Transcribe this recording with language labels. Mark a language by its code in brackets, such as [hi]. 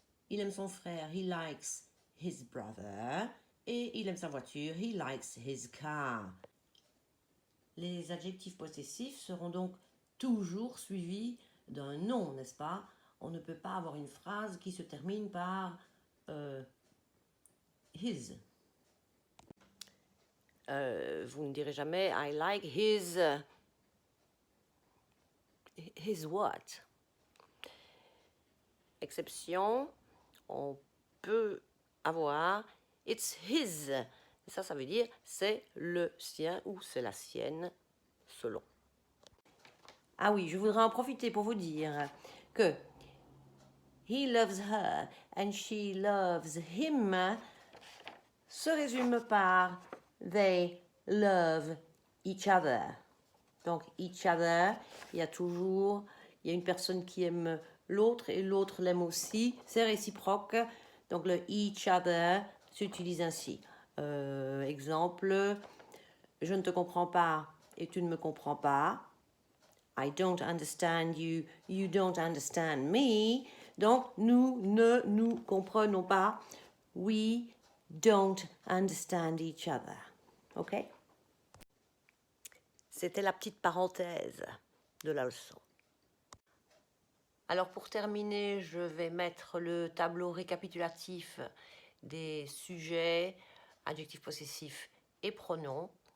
[fr] Il aime son frère, [en] he likes his brother. [fr] Et il aime sa voiture, [en] he likes his car. [fr] Les adjectifs possessifs seront donc toujours suivis d'un nom, n'est-ce pas? On ne peut pas avoir une phrase qui se termine par his. Vous ne direz jamais [en] I like his what? [fr] Exception, on peut avoir [en] it's his. [fr] Ça veut dire c'est le sien ou c'est la sienne, selon. Ah oui, je voudrais en profiter pour vous dire que [en] he loves her and she loves him [fr] se résume par [en] they love each other. [fr] Donc, [en] each other, [fr] il y a une personne qui aime l'autre et l'autre l'aime aussi. C'est réciproque. Donc, le each other s'utilise ainsi. Exemple, je ne te comprends pas et tu ne me comprends pas. [en] I don't understand you, you don't understand me. [fr] Donc, nous ne nous comprenons pas. [en] We don't understand each other. OK? [fr] C'était la petite parenthèse de la leçon. Alors pour terminer, je vais mettre le tableau récapitulatif des sujets, adjectifs possessifs et pronoms.